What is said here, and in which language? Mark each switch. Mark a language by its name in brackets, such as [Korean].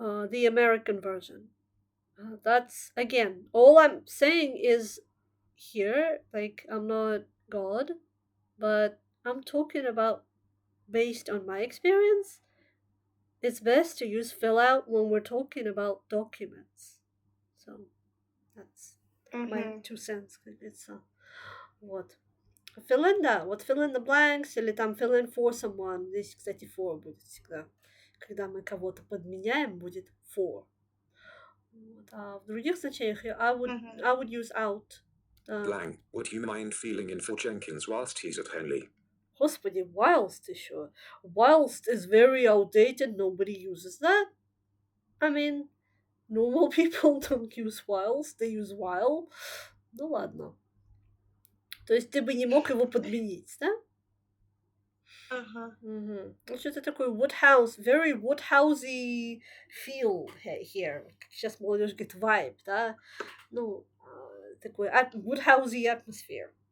[English] The American version. That's, again, all I'm saying is here, like, I'm not God, but I'm talking about based on my experience. It's best to use fill out when we're talking about documents. So that's my 2 cents, [Russian] как говорится. Вот. Fill in, да. Вот [English] fill in the blanks [Russian] или там [English] fill in for someone. [Russian] Здесь, кстати, for будет всегда. Когда мы кого-то подменяем, будет for. Вот. А в других значениях [English] I would use out. [Russian] Да. [English] Blank. Would you mind filling in for Jenkins whilst he's at Henley? [Russian] Господи, whilst еще. [English] Whilst is very outdated. Nobody uses that. I mean, normal people don't use whilst. They use while. [Russian] Ну ладно. То есть ты бы не мог его подменить, да? Ага. Ну, что-то такое [English] Woodhouse, very Woodhousey feel here. [Russian] Сейчас молодежь говорит vibe, да? Ну, такой Woodhousey atmosphere.